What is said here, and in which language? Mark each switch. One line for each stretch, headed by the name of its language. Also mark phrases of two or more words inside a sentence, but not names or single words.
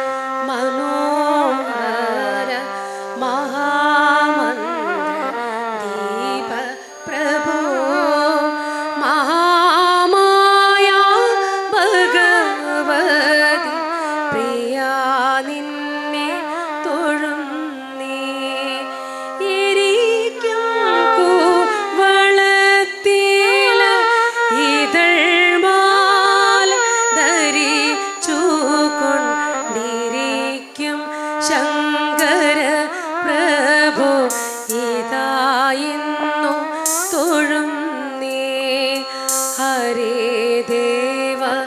Sanskrit: मनोहर महामंत्र दीप प्रभो महामाया भगवती प्रिया
Malayalam: निन्ने തൊഴുന്നേ ഇരിക്കും കൂവളത്തില ഇതൾമാല ധരിച്ചു കൊണ്ടിരിക്കും ശങ്കര പ്രഭു ഇതായിരുന്നു തൊഴുന്നേ ഹരേ ദേവ